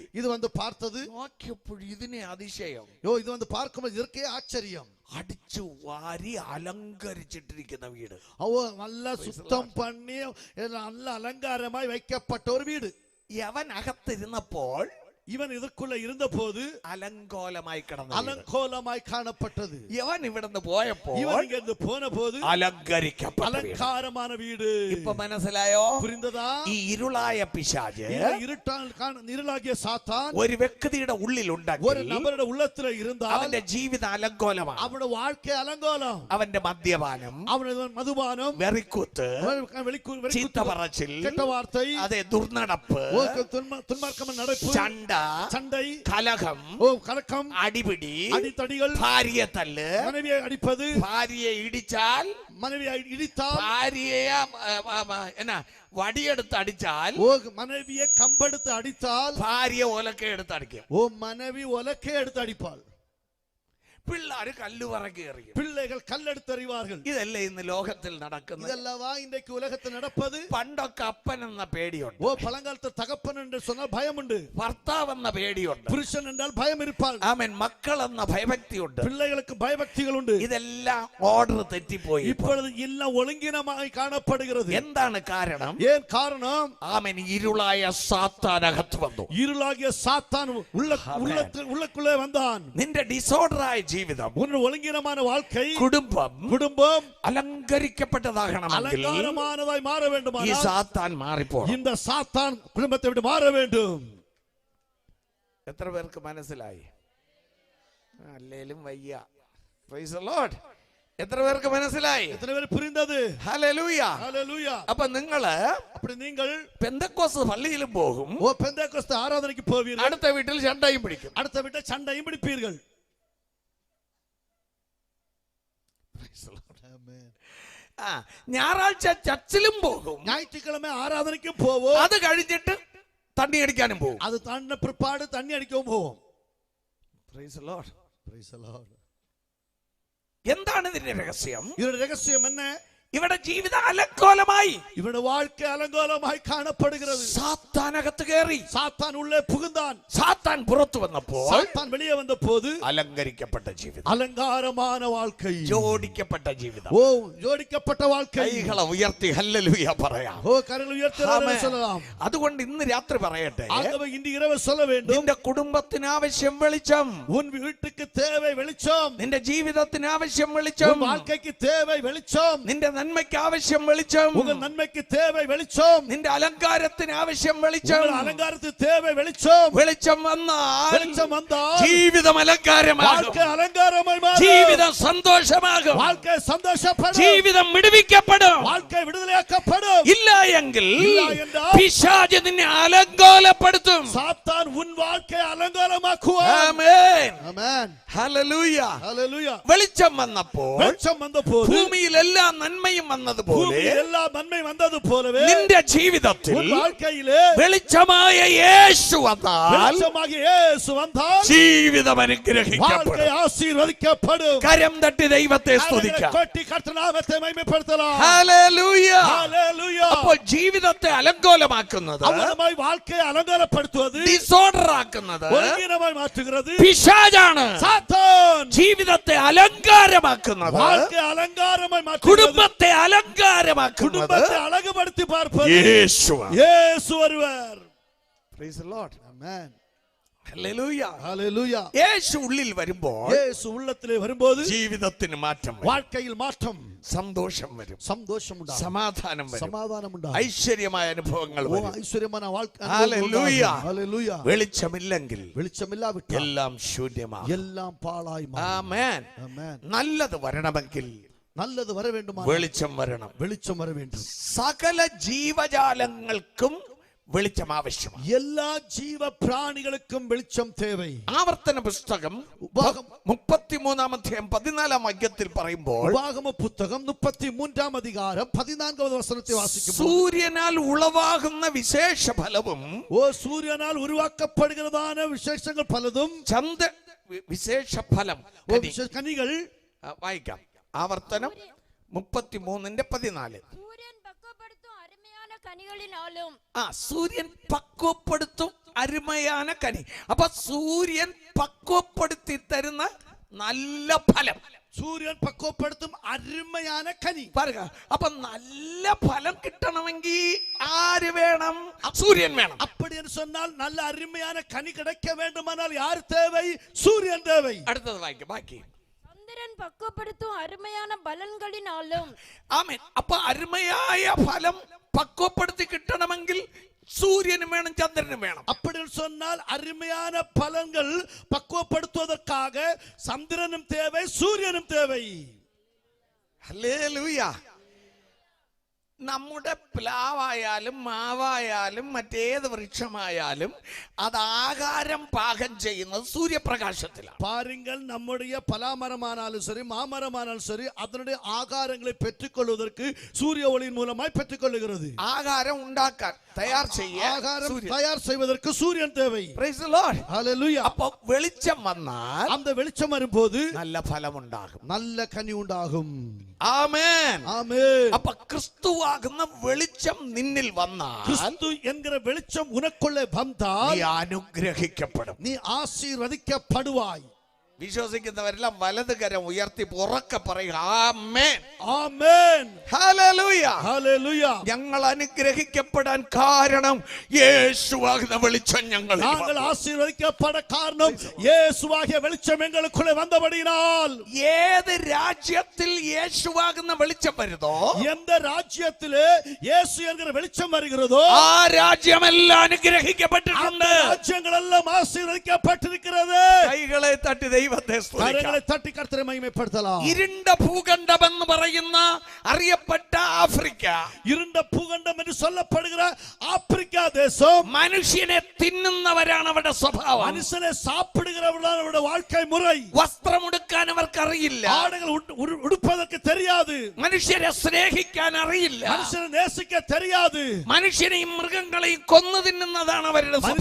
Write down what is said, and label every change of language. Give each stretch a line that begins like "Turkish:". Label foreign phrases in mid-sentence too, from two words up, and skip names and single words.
Tamil: இது வந்து பார்த்தது.
Malayalam: നോക്കിയപ്പോൾ ഇതിനെ അതിശയം.
Tamil: இது வந்து பார்க்கும்போது இதற்கே ஆச்சரியம்.
Malayalam: അടിച്ചു വാരി അലങ്കരിച്ചിട്ടിരിക്കുന്ന വീട്.
Tamil: நல்லா சுத்தம் பண்ணி நல்ல அலங்காரமாய் வைக்கப்பட்ட ஒரு வீடு.
Malayalam: യവൻ അകത്തിരുന്നപ്പോൾ
Tamil: இவன் இதுக்குள்ள இருந்த போது
Malayalam: അലങ്കോലമായി കിടന്നു,
Tamil: அலங்கோலமாய் காணப்பட்டது.
Malayalam: യവൻ ഇവിടുന്ന് പോയപ്പോൾ
Tamil: இவன் இங்க இருந்து போன போது
Malayalam: അലങ്കരിക്കപ്പെട്ട വീട്.
Tamil: அலங்காரமான வீடு.
Malayalam: ഇപ്പൊ മനസ്സിലായോ?
Tamil: புரிந்ததா?
Malayalam: ഈ ഇരുളായ പിശാച്
Tamil: இருளாகிய சாத்தான்
Malayalam: ഒരു വ്യക്തിയുടെ ഉള്ളിലുണ്ടെങ്കിൽ
Tamil: ஒரு நபருடைய உள்ளத்துல இருந்தால்
Malayalam: അവന്റെ ജീവിതം അലങ്കോലമാണ്.
Tamil: அவனுடைய வாழ்க்கை அலங்கோலம்.
Malayalam: അവന്റെ മദ്യപാനം,
Tamil: அவனது மதுபானம்,
Malayalam: വെറിക്കുത്ത്, ചീത്ത പറച്ചിൽ,
Tamil: கெட்ட வார்த்தை,
Malayalam: അതെ ദുർനടപ്പ്,
Tamil: துன்மார்க்கமான நடப்பு,
Malayalam: ചണ്ട,
Tamil: சண்டை,
Malayalam: കലഹം,
Tamil: கலக்கம்,
Malayalam: അടിപിടി,
Tamil: அடித்தடிகள்,
Malayalam: ഭാര്യയെ തല്ല്,
Tamil: மனைவியை அடிப்பது,
Malayalam: ഭാര്യയെ ഇടിച്ചാൽ,
Tamil: மனைவியை இடித்தால்,
Malayalam: ഭാര്യയെ എന്നാ വടിയെടുത്ത് അടിച്ചാൽ,
Tamil: மனைவியை கம்பெடுத்து அடித்தால்,
Malayalam: ഭാര്യ ഒലക്ക എടുത്ത് അടിക്കും,
Tamil: மனைவி ஒலக்கே எடுத்து அடிப்பாள்,
Malayalam: പിള്ളേര് കല്ലുപറക്കി എറിയും,
Tamil: பிள்ளைகள் கல்லெடுத்து எறிவார்கள்.
Malayalam: ഇതല്ലേ ഇന്ന് ലോകത്തിൽ നടക്കുന്നത്?
Tamil: இதெல்லவா இன்றைக்கு உலகத்தில் நடப்பது?
Malayalam: പണ്ടൊക്കെ അപ്പൻ എന്ന പേടിയുണ്ട്,
Tamil: பழங்காலத்து தகப்பன் என்று சொன்னால் பயம் உண்டு,
Malayalam: ഭർത്താവ് എന്ന പേടിയുണ്ട്,
Tamil: புருஷன் என்றால் பயம் இருப்பாள்,
Malayalam: ആമേൻ, മക്കൾ എന്ന ഭയഭക്തിയുണ്ട്.
Tamil: பிள்ளைகளுக்கு பயபக்திகள் உண்டு.
Malayalam: ഇതെല്ലാം ഓർഡർ തെറ്റിപ്പോയി.
Tamil: இப்பொழுது எல்லாம் ஒழுங்கினமாய் காணப்படுகிறது.
Malayalam: എന്താണ് കാരണം?
Tamil: ஏன் காரணம்?
Malayalam: ആമേൻ, ഇരുളായ സാത്താനകത്ത് വന്നു.
Tamil: இருளாகிய சாத்தான் உள்ளுக்குள்ளே வந்தான்.
Malayalam: നിന്റെ ഡിസോർഡറായ ജീവിതം,
Tamil: உன்னுடைய ஒழுங்கினமான வாழ்க்கை,
Malayalam: കുടുംബം അലങ്കരിക്കപ്പെട്ടതാകണമെങ്കിൽ
Tamil: அலங்காரமானதாய் மாற
Malayalam: ഈ
Tamil: வேண்டுமானால்
Malayalam: സാത്താൻ മാറിപ്പോണം.
Tamil: இந்த சாத்தான் குடும்பத்தை விட்டு மாற வேண்டும்.
Malayalam: എത്ര പേർക്ക് മനസ്സിലായി? അല്ലേലും വയ്യ.
English: Praise the Lord.
Malayalam: എത്ര പേർക്ക് മനസ്സിലായി?
Tamil: எத்தனை பேர் புரிந்தது?
Malayalam: ഹല്ലേലൂയ.
Tamil: ஹல்லேலூயா.
Malayalam: അപ്പൊ നിങ്ങള്
Tamil: அப்படி நீங்கள்
Malayalam: പെന്തക്കോസ്ത് പള്ളിയിലും പോകും,
Tamil: பெந்தேகோஸ்து ஆராதனைக்கு போவீர்கள்,
Malayalam: അടുത്ത വീട്ടിൽ ചണ്ടയും പിടിക്കും,
Tamil: அடுத்த வீட்டை சண்டையும் பிடிப்பீர்கள்.
Malayalam: ഞായറാഴ്ച ചർച്ചിലും പോകും,
Tamil: ஞாயிற்றுக்கிழமை ஆராதனைக்கு போவோம்,
Malayalam: അത് കഴിഞ്ഞിട്ട് തണ്ണി അടിക്കാനും പോകും.
Tamil: அது தண்ண பிற்பாடு தண்ணி அடிக்கவும் போவோம்.
Malayalam: എന്താണ് ഇതിന്റെ രഹസ്യം?
Tamil: இதோட ரகசியம் என்ன?
Malayalam: ഇവിടെ ജീവിതം അലങ്കോലമായി,
Tamil: இவனுடைய வாழ்க்கை அலங்கோலமாய் காணப்படுகிறது.
Malayalam: സാത്താനകത്ത് കയറി,
Tamil: சாத்தான் உள்ளே புகுந்தான்.
Malayalam: സാത്താൻ പുറത്തു വന്നപ്പോൾ
Tamil: சாத்தான் வெளியே வந்த போது
Malayalam: അലങ്കരിക്കപ്പെട്ട ജീവിതം,
Tamil: அலங்காரமான வாழ்க்கை,
Malayalam: ജോഡിക്കപ്പെട്ട ജീവിതം.
Tamil: ஜோடிக்கப்பட்ட வாழ்க்கை.
Malayalam: കൈകളെ ഉയർത്തി ഹല്ലേലൂയ പറയാം.
Tamil: கரங்களை உயர்த்தி சொல்லலாம்.
Malayalam: അതുകൊണ്ട് ഇന്ന് രാത്രി പറയട്ടെ,
Tamil: ஆகவே இன்று இரவு சொல்ல வேண்டும்,
Malayalam: നിന്റെ കുടുംബത്തിന് ആവശ്യം വെളിച്ചം,
Tamil: உன் வீட்டுக்கு தேவை வெளிச்சம்,
Malayalam: നിന്റെ ജീവിതത്തിന് ആവശ്യം വെളിച്ചം,
Tamil: வாழ்க்கைக்கு தேவை வெளிச்சம்,
Malayalam: നിന്റെ നന്മയ്ക്ക് ആവശ്യം വെളിച്ചം,
Tamil: உங்கள் நன்மைக்கு தேவை வெளிச்சம்,
Malayalam: നിന്റെ അലങ്കാരത്തിന് ആവശ്യം വെളിച്ചം.
Tamil: உங்கள் அலங்காரத்துக்கு தேவை வெளிச்சம்.
Malayalam: വെളിച്ചം വന്നാൽ
Tamil: வெளிச்சம் வந்தால்
Malayalam: ജീവിതം അലങ്കാരമാകും,
Tamil: வாழ்க்கை அலங்காரமாய் மாறும்,
Malayalam: ജീവിതം സന്തോഷമാകും,
Tamil: வாழ்க்கை சந்தோஷப்படும்,
Malayalam: ജീവിതം വിടുവിക്കപ്പെടും.
Tamil: வாழ்க்கை விடுதலையாக்கப்படும்.
Malayalam: ഇല്ല എങ്കിൽ ഇല്ല എന്നാൽ പിശാച് നിന്നെ അലങ്കോലപ്പെടുത്തും.
Tamil: சாத்தான் உன் வாழ்க்கை அலங்காரமாக்குவான்.
Malayalam: ആമേൻ,
Tamil: ஆமென்,
Malayalam: ഹല്ലേലൂയ.
Tamil: ஹல்லேலூயா.
Malayalam: വെളിച്ചം വന്നപ്പോൾ
Tamil: வெளிச்சம் വന്നപ്പോൾ
Malayalam: ഭൂമിയിൽ എല്ലാ നന്മയും വന്നതുപോലെ
Tamil: பூமியில் எல்லா நன்மை வந்தது போலவே
Malayalam: നിന്റെ ജീവിതത്തിൽ
Tamil: உன் வாழ்க்கையிலே
Malayalam: വെളിച്ചമായ യേശു വന്നാൽ
Tamil: வெளிச்சமாகிய இயேசு வந்தால்
Malayalam: ജീവിതം അനുഗ്രഹിക്കപ്പെടും.
Tamil: வாழ்க்கை ஆசீர்வதிக்கப்படும்.
Malayalam: കരം തട്ടി ദൈവത്തെ സ്തുതിക്കാം.
Tamil: கொட்டி கர்த்தர் நாமத்தை மகிமைப்படுத்தலாம்.
Malayalam: ഹല്ലേലൂയ.
Tamil: ஹல்லேலூயா.
Malayalam: അപ്പോൾ ജീവിതത്തെ അലങ്കോലമാക്കുന്നത്,
Tamil: அவனமாய் வாழ்க்கையை அலங்காரப்படுத்துவது,
Malayalam: ഡിസോർഡർ ആക്കുന്നത്
Tamil: ஒழுங்கீனமாய் மாற்றுகிறது
Malayalam: പിശാചാണ്.
Tamil: சாத்தான்.
Malayalam: ജീവിതത്തെ അലങ്കാരമാക്കുന്നത്,
Tamil: வாழ்க்கை அலங்காரமாய் மாற்றுகிறது,
Malayalam: കുടുംബത്തെ അലങ്കാരമാക്കുന്നത്
Tamil: குடும்பத்தை அழகுபடுத்தி பார்ப்பது
Malayalam: യേശുവാണ്.
Tamil: இயேசு ஒருவர்.
English: Praise the Lord.
Tamil: ஆமென்,
Malayalam: ഹല്ലേലൂയ.
Tamil: ஹல்லேலூயா.
Malayalam: യേശു ഉള്ളിൽ വരുമ്പോൾ
Tamil: இயேசு உள்ளத்திலே வரும்போது
Malayalam: ജീവിതത്തിന് മാറ്റം വരും,
Tamil: வாழ்க்கையில் மாற்றம்,
Malayalam: സന്തോഷം വരും,
Tamil: சந்தோஷம் உண்டாகும்,
Malayalam: സമാധാനം വരും,
Tamil: சமாதானம் உண்டாகும்,
Malayalam: ഐശ്വര്യമായ അനുഭവങ്ങൾ ஓ വരും.
Tamil: ஐஸ்வரியமான வாழ்க்கை. ஹல்லேலூயா. ஹல்லேலூயா.
Malayalam: വെളിച്ചമില്ലെങ്കിൽ
Tamil: வெளிச்சமில்லாவிட்டால்
Malayalam: എല്ലാം ശൂന്യമാണ്.
Tamil: எல்லாம் பாழாய் மாறும்.
Malayalam: ആമേൻ.
Tamil: ஆமென்.
Malayalam: നല്ലത് വരണമെങ്കിൽ
Tamil: நல்லது வர வேண்டுமா?
Malayalam: വെളിച്ചം വരണം.
Tamil: வெளிச்சம் வர வேண்டும்.
Malayalam: സകല ജീവജാലങ്ങൾക്കും വെളിച്ചം ആവശ്യമാണ്.
Tamil: எல்லா ஜீவ பிராணிகளுக்கும் வெளிச்சம் தேவை.
Malayalam: ആവർത്തന പുസ്തകം 33-ാം അധ്യായം 14-ാം വാക്യത്തിൽ പറയുമ്പോൾ,
Tamil: உபாகம புத்தகம் 33-ാം அதிகாரம் 14வது வசனத்தை வாசிக்கும்போது,
Malayalam: സൂര്യനാൽ ഉളവാകുന്ന വിശേഷ ഫലവും,
Tamil: ஓ சூரியனால் உருவாக்கப்படுகிறதான விசேஷங்கள் பலதும்,
Malayalam: ചന്ദ്ര വിശേഷ ഫലം,
Tamil: ஓ விசேஷ கனிகள்.
Malayalam: വായിക്കാം. ആവർത്തനം 33:14. സൂര്യൻ പക്വപ്പെടുത്തും അരുമயான കനി. അപ്പൊ സൂര്യൻ പക്വപ്പെടുത്തി തരുന്ന നല്ല ഫലം, സൂര്യൻ പക്വപ്പെടുത്തും അരുമயான കനി. പറയുക. അപ്പൊ നല്ല ഫലം കിട്ടണമെങ്കിൽ ആര് വേണം? സൂര്യൻ വേണം.
Tamil: அப்படி என்று சொன்னால் நல்ல அருமையான கனி கிடைக்க வேண்டுமானால் யார் தேவை? சூரியன் தேவை.
Malayalam: അടുത്തത് വായിക്കാം. ബാക്കി ചന്ദ്രൻ പക്വപ്പെടുത്തും അരുമயான ബലങ്ങളിനാലും. ആമേൻ. അപ്പൊ അരുമയായ ഫലം പക്വപ്പെടുത്തി കിട്ടണമെങ്കിൽ സൂര്യനും വേണം, ചന്ദ്രനും വേണം.
Tamil: அப்படி சொன்னால் அருமையான பலன்கள் பக்குவப்படுத்துவதற்காக சந்திரனும் தேவை, சூரியனும் தேவை.
Malayalam: ഹല്ലേലൂയ. നമ്മുടെ പ്ലാവായാലും മാവായാലും മറ്റേത് വൃക്ഷമായാലും അത് ആഹാരം പാകം ചെയ്യുന്നത് സൂര്യപ്രകാശത്തിലാണ്.
Tamil: பாருங்கள், நம்முடைய பலாமரமானாலும் சரி மாமரமானாலும் சரி அதனுடைய ஆகாரங்களை பெற்றுக்கொள்வதற்கு சூரிய ஒளியின் மூலமாய் பெற்றுக்கொள்கிறது.
Malayalam: ആഹാരം ഉണ്ടാക്കാൻ തയ്യാർ ചെയ്യാൻ
Tamil: ஆகாரம்
Malayalam: സൂര്യൻ.
Tamil: தயார் செய்வதற்கு சூரியன் தேவை.
English: Praise the Lord.
Tamil: ஹல்லேலூயா.
Malayalam: അപ്പൊ വെളിച്ചം വന്നാൽ
Tamil: அந்த வெளிச்சம் வரும்போது
Malayalam: നല്ല ഫലം ഉണ്ടാകും.
Tamil: நல்ல கனி உண்டாகும்.
Malayalam: ആമേൻ.
Tamil: ஆமென்.
Malayalam: അപ്പൊ ക്രിസ്തുവാകുന്ന വെളിച്ചം നിന്നിൽ വന്നാൽ
Tamil: கிறிஸ்து என்கிற வெளிச்சம் உனக்குள்ளே வந்தால்
Malayalam: നീ അനുഗ്രഹിക്കപ്പെടും.
Tamil: நீ ஆசீர்வதிக்கப்படுவாய்.
Malayalam: വിശ്വസിക്കുന്നവരെല്ലാം വലത് കരം ഉയർത്തി ഉറക്കെ പറയുക, ആമേൻ. ആമേൻ. ഹല്ലേലൂയ. ഹല്ലേലൂയ. ഞങ്ങൾ അനുഗ്രഹിക്കപ്പെടാൻ കാരണം യേശുവാകുന്ന വെളിച്ചം ഞങ്ങൾ
Tamil: நாங்கள் ஆசீர்வதிக்கப்பட காரணம் இயேசுவாகிய வெளிச்சம் எங்களுக்குள்ளே வந்தபடியினால்.
Malayalam: ഏത് രാജ്യത്തിൽ യേശുവാകുന്ന വെളിച്ചം വരുന്നോ,
Tamil: எந்த ராஜ்யத்திலே இயேசு என்கிற வெளிச்சம் வருகிறதோ
Malayalam: ആ രാജ്യമെല്ലാം അനുഗ്രഹിക്കപ്പെട്ടിട്ടുണ്ട്.
Tamil: ராஜ்யங்கள் எல்லாம் ஆசீர்வதிக்கப்பட்டிருக்கிறது.
Malayalam: കൈകളെ തട്ടി ദൈവത്തെ സ്തുതിക്കാം.
Tamil: கரங்களை தட்டி கர்த்தரை மகிமைப்படுத்தலாம்.
Malayalam: ഇരുണ്ട ഭൂഖണ്ഡം എന്ന് പറയുന്ന അറിയപ്പെട്ട ആഫ്രിക്ക,
Tamil: இருண்ட பூகண்டம் என்று சொல்லப்படுகிற ஆப்பிரிக்கா தேசம்,
Malayalam: മനുഷ്യനെ തിന്നുന്നവരാണ് അവരുടെ സ്വഭാവം.
Tamil: மனுஷனை சாப்பிடுகிறவர்களான அவருடைய வாழ்க்கை முறை.
Malayalam: വസ്ത്രമുടുക്കാൻ അവർക്കറിയില്ല,
Tamil: ஆடைகள் உடுப்பதற்கு தெரியாது,
Malayalam: മനുഷ്യരെ സ്നേഹിക്കാൻ അറിയില്ല,
Tamil: மனுஷனை நேசிக்க தெரியாது,
Malayalam: മനുഷ്യനെയും മൃഗങ്ങളെയും കൊന്നു തിന്നുന്നതാണ് അവരുടെ സ്വഭാവം.